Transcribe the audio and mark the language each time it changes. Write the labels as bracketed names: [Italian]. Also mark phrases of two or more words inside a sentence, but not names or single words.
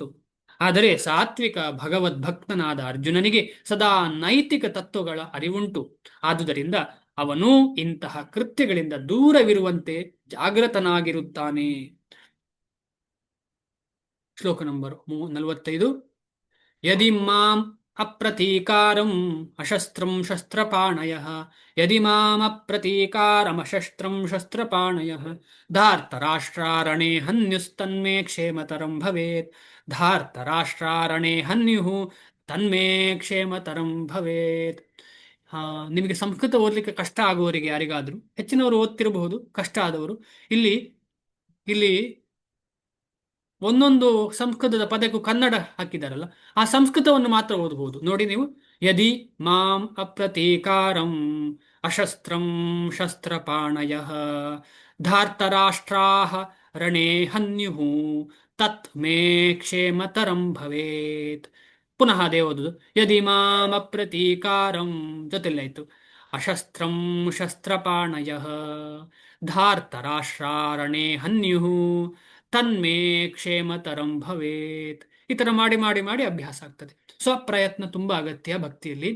[Kannada] ಆದರೆ ಸಾತ್ವಿಕ ಭಗವದ್ಭಕ್ತನಾದ ಅರ್ಜುನನಿಗೆ ಸದಾ ನೈತಿಕ ತತ್ವಗಳ ಅರಿವುಂಟು. ಆದುದರಿಂದ ಅವನು ಇಂತಹ ಕೃತ್ಯಗಳಿಂದ ದೂರವಿರುವಂತೆ ಜಾಗೃತನಾಗಿರುತ್ತಾನೆ. ಶ್ಲೋಕ ನಂಬರ್ 45. [Sanskrit] ಯದಿ ಮಾಂ ಅಪ್ರತೀಕಾರಂ ಅಶಸ್ತ್ರಂ ಶಸ್ತ್ರಪಾಣಯಃ ಯದಿ ಮಾಂ ಅಪ್ರತೀಕಾರಂ ಅಶಸ್ತ್ರಂ ಶಸ್ತ್ರಪಾಣಯಃ ಧಾರ್ತರಾಷ್ಟ್ರಾರಣೇ ಹನ್ಯುಸ್ತನ್ಮೇ ಕ್ಷೇಮತರಂ ಭವೇತ್. ಧಾರ್ತರಾಷ್ಟ್ರಾರಣೇ ಹನ್ಯುಃ ತನ್ಮೇ ಕ್ಷೇಮತರಂ ಭವೇತ್. [Kannada] ನಿಮಗೆ ಸಂಸ್ಕೃತ ಓದಲಿಕ್ಕೆ ಕಷ್ಟ ಆಗುವವರಿಗೆ ಯಾರಿಗಾದ್ರೂ, ಹೆಚ್ಚಿನವರು ಓದ್ತಿರಬಹುದು, ಕಷ್ಟ ಆದವರು ಇಲ್ಲಿ ಇಲ್ಲಿ ಒಂದೊಂದು ಸಂಸ್ಕೃತದ ಪದಕ್ಕೂ ಕನ್ನಡ ಹಾಕಿದಾರಲ್ಲ, ಆ ಸಂಸ್ಕೃತವನ್ನು ಮಾತ್ರ ಓದಬಹುದು ನೋಡಿ ನೀವು. [Sanskrit] ಯದಿ ಮಾಂ ಅಪ್ರತೀಕಾರಂ ಅಶಸ್ತ್ರಂ ಶಸ್ತ್ರಪಾಣಯ ಧಾರ್ತರಾಷ್ಟ್ರಾಹ ರಣೇ ಹನ್ಯುಃ ತತ್ ಮೇ ಕ್ಷೇಮತರಂ ಭವೇತ್. [Kannada] ಪುನಃ ಅದೇ ಓದುದು. [Sanskrit] ಯದಿ ಮಾಂ ಅಪ್ರತೀಕಾರಂ [Kannada] ಜೊತೆಲಾಯ್ತು. [Sanskrit] ಅಶಸ್ತ್ರಂ ಶಸ್ತ್ರಪಾಣಯ ಧಾರ್ತರಾಷ್ಟ್ರಾರಣೇ ಹನ್ಯುಃ ತನ್ಮೇ ಕ್ಷೇಮತರಂ ಭವೇತ್. [Kannada] ಈ ತರ ಮಾಡಿ ಮಾಡಿ ಮಾಡಿ ಅಭ್ಯಾಸ ಆಗ್ತದೆ. ಸ್ವಪ್ರಯತ್ನ ತುಂಬಾ ಅಗತ್ಯ ಭಕ್ತಿಯಲ್ಲಿ.